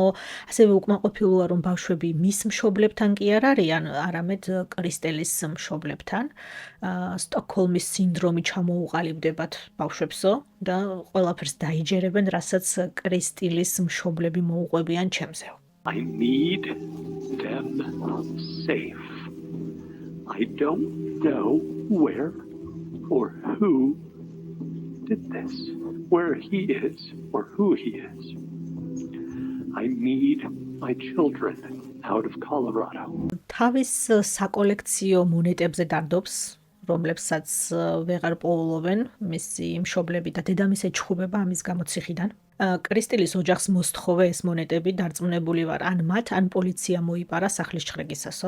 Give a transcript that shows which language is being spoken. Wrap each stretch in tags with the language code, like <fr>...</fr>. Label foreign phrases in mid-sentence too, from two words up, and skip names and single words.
<ka>ასევე უკმაყოფილოა, რომ ბავშვები მის მშობლებთან კი არ არიან, არამედ კრისტელის მშობლებთან. სტოკჰოლმის სინდრომი ჩამოუყალიბდებათ ბავშვებსო და ყველაფერს დაიჯერებენ, რასაც კრისტელის მშობლები მოუყვებიან ჩემზე.</ka> <en>I need them safe. I don't know where or who did this, where he is or who he is. I need my children out of Colorado.</en> <ka>თავის საკოლექციო მონეტებზე დარდობს, რომლებსაც ვეღარ პოულობენ მისი მშობლები და დედამისი ეჩხუბება ამის გამო ციხიდან. კრისტელის ოჯახს მოსთხოვე ეს მონეტები, დარწმუნებული ვარ, ან მათ, ან პოლიცია მოიპარა სახლის ჩხრეკისასო.</ka>